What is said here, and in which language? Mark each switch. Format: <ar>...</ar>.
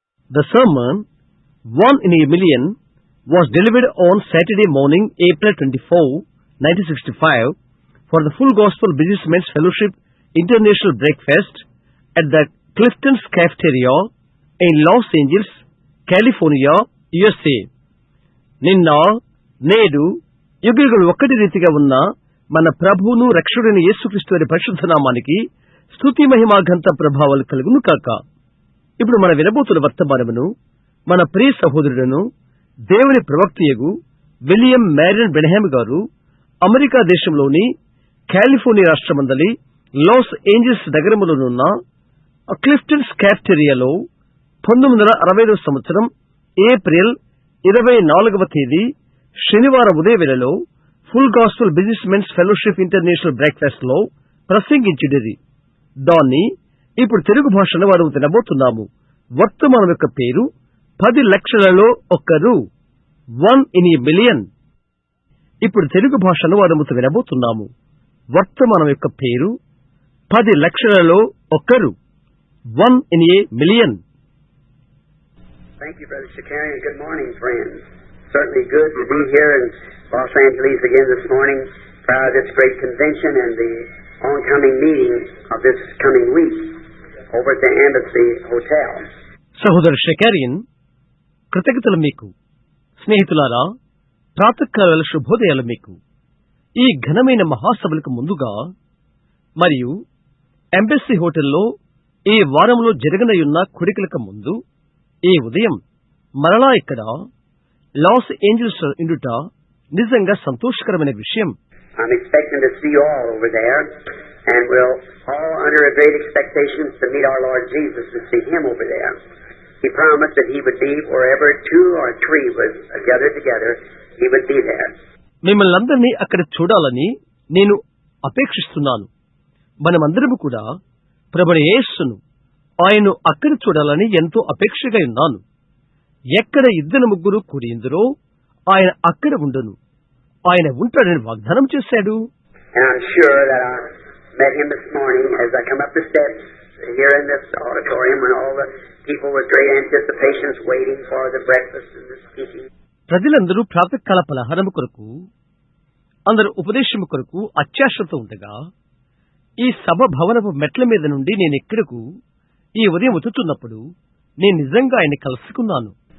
<en>The sermon, One in a Million, was delivered on Saturday morning, April 24, 1965, for the Full Gospel Businessmen's Fellowship International Breakfast at the Clifton's Cafeteria in Los Angeles, California, USA.</en> <te>నిన్న నేడు యుగయుగలు ఒక్కటి రీతిగా ఉన్న మన ప్రభువును రక్షకుడైన యేసుక్రీస్తు వారి పరిశుద్ధ నామానికి స్తుతి మహిమ ఘనత ప్రభావాలు కలుగును కాక. ఇప్పుడు మన వినబోతున్న వర్తమానమును మన ప్రియ సహోదరుడును దేవుని ప్రవక్తయగు విలియం మ్యారియన్ బ్రెన్హామ్ గారు అమెరికా దేశంలోని కాలిఫోర్నియా రాష్ట్రమందలి లాస్ ఏంజల్స్ నగరములోనున్న క్లిఫ్టన్స్ క్యాఫ్టేరియాలో 1960 సంవత్సరం ఏప్రిల్ 24వ తేదీ శనివారం ఉదయవేళలో full gospel business mens fellowship international breakfast లో ప్రసంగించినది. దాన్ని ఇప్పుడు తెలుగు భాషలో వారు వినబోతున్నాము. వర్తమానం యొక్క పేరు 10 లక్షలలో ఒక్కరు, 1 in a million. ఇప్పుడు తెలుగు భాషలో వారు వినబోతున్నాము. వర్తమానం యొక్క పేరు 10 లక్షలలో ఒక్కరు, 1 in a million.</te> <en>Thank you, Brother Shakarian. Good morning, friends. Certainly good to be here in Los Angeles again this morning, proud of this great convention and the oncoming meeting of this coming week over at the Embassy Hotel.</en> <te>సహోదరు షకారియన్, కృతజ్ఞతలు మీకు. స్నేహితులారా, ప్రాతకాల శుభోదయాలు మీకు. ఈ ఘనమైన మహాసభలకు ముందుగా మరియు embassy హోటల్లో ఈ వారంలో జరగనయున్న కోరికలకు ముందు ఈ ఉదయం మరలా ఇక్కడ లాస్ ఏంజల్స్ ఇండుట నిజంగా సంతోషకరమైన విషయం.</te> <en>I'm expecting to see you all over there, and we'll all under a great expectation to meet our Lord Jesus and see Him over there. He promised that He would be wherever 2 or 3 was gathered together, He would be there.</en> <te>మిమ్మల్ని అందరినీ అక్కడ చూడాలని నేను అపేక్షిస్తున్నాను. మనమందరము కూడా ప్రభువైన యేసును ఆయన్ను అక్కడ చూడాలని ఎంతో అపేక్షగా ఉన్నాను. ఎక్కడ 2-3 కూడియుందురో ఆయన అక్కడ ఉండును. ఆయన ఉంటాడని వాగ్దానం చేశాడు.</te> <en>And I'm sure that I met Him this morning as I come up the steps here in this auditorium when all the people with great anticipations waiting for the breakfast and the speaking.</en> <te>ప్రజలందరూ ప్రాతకాల పలహారము కొరకు, అందరూ ఉపదేశము కొరకు అత్యాశతో ఉండగా ఈ సభ భవనపు మెట్ల మీద నుండి నేను ఇక్కడకు ఈ ఉదయం వచ్చుతున్నప్పుడు నేను నిజంగా ఆయన కలుసుకున్నాను.</te>